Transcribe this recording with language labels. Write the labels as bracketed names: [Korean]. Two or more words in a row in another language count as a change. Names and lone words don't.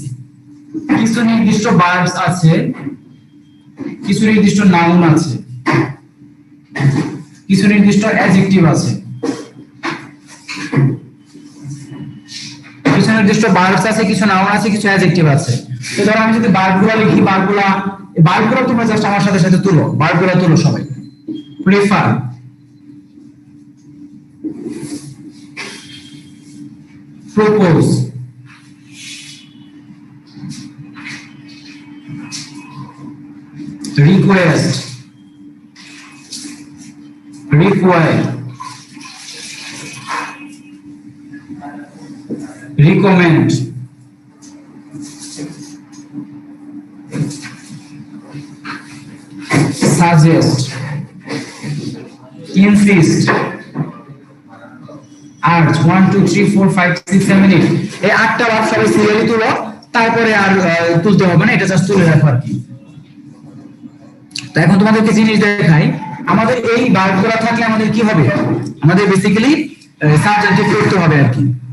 [Bangla] কিছু নির্দিষ্ট ভার্বস আছে, কিছু নির্দিষ্ট নাউন আছে, কিছু নির্দিষ্ট অ্যাডজেক্টিভ আছে, কিছু নির্দিষ্ট ভার্বস আছে, কিছু নাউন আছে, কিছু অ্যাডজেক্টিভ আছে। তো ধরো আমি যদি ভার্বগুলো লিখি, ভার্বগুলো তোমরা জাস্ট আমার সাথে সাথে তুলো, ভার্বগুলো তুলো সবাই। [English] prefer, propose, request, require, recommend, suggest, insist, urge, 1 2 3 4 5 6 7 8, [Bangla] এই 8টা ভার্ব সবাই সিরিয়ালি তুলো, তারপরে আর তুলতে হবে না, এটা জাস্ট তুলে রাখো আর কি। তো এখন তোমাদেরকে জিনিস দেখাই, আমাদের এই ভার্বগুলো থাকলে আমাদের কি হবে, আমাদের বেসিক্যালি সাবজেক্টিভ করতে হবে আর কি।